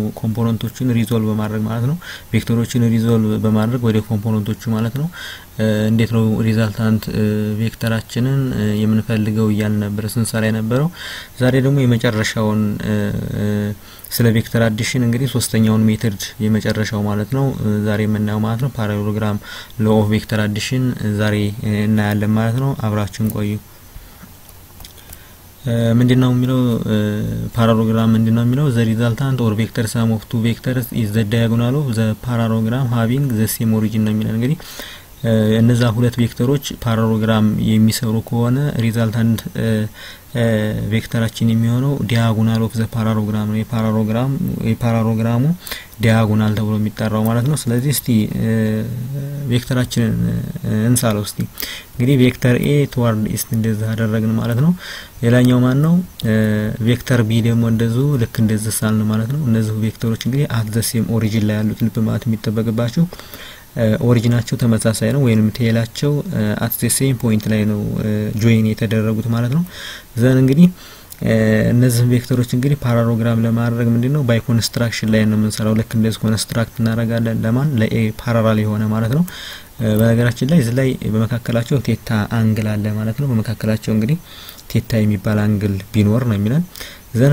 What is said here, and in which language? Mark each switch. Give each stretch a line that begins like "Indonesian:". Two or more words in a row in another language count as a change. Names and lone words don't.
Amharic: ኮምፖነንቶችን ሪዞልቭ በማድረግ ማለት ነው ቬክተሮችን ሪዞልቭ በማድረግ ወደ ኮምፖነንቶቹ ማለት ነው እንዴት ነው ሪዛልታንት ቬክተራችንን የምንፈልገው ይያል ነበር ስንሰራ የነበረው ዛሬ ደግሞ የመጨረሻውን ስለ
English: vector addition
Amharic: እንግዲህ ሶስተኛውን ሜተድ የመጨረሻው ማለት ነው ዛሬ የምናየው ማለት ነው
English: parallelogram law of vector addition
Amharic: ዛሬ እናያለን ማለት ነው አብራችሁን ቆዩ ምንድነው የሚለው ፓራሌሎግራም ምንድነው የሚለው
English: the resultant or vector sum of two vectors is the diagonal of the parallelogram having the same origin
Amharic: ነው የሚለው እንግዲህ እነዛ ሁለት ቬክተሮች ፓራሌሎግራም የሚሰሩ ከሆነ ሪዛልታንት ቬክተራችን የሚሆነው
English: diagonal of the parallelogram
Amharic: ነው የፓራሌሎግራሙ ዲያጎናል ተብሎ የሚጠራው ማለት ነው ስለዚህ እስቲ ቬክተራችንን እንሳለው እስቲ እንግዲህ ቬክተር ኤ
English: toward east
Amharic: እንደዛ አደረግን ማለት ነው ሌላኛው ማን ነው ቬክተር ቢ ደግሞ እንደዚሁ ልክ እንደዚህ ሳልን ማለት ነው እነዚህ ቬክተሮች እንግዲህ
English: at the same origin
Amharic: ላይ ያሉት ልብ ማለት የሚጠበቅባቸው ኦሪጂናቸው ተመሳሳይ ነው ወይንም ቴላቸው
English: at the same point
Amharic: ላይ ነው ጆይን የተደረጉት ማለት ነው ዘን እንግዲህ እነዚህ ቬክተሮች እንግዲህ ፓራሌሎግራም ለማድረግ ምንድነው
English: by construction
Amharic: ላይ ነው የምንሰራው ልክ እንደዚህ ኮንስትራክት እናደርጋለን ለማን ለኤ ፓራሌል የሆነ ማለት ነው በነገራችን ላይ እዚህ ላይ በመካከላቸው
English: theta angle
Amharic: አለ ማለት ነው በመካከላቸው እንግዲህ ቴታ የሚባል አንግል ቢኖር ነው የሚለን ዘን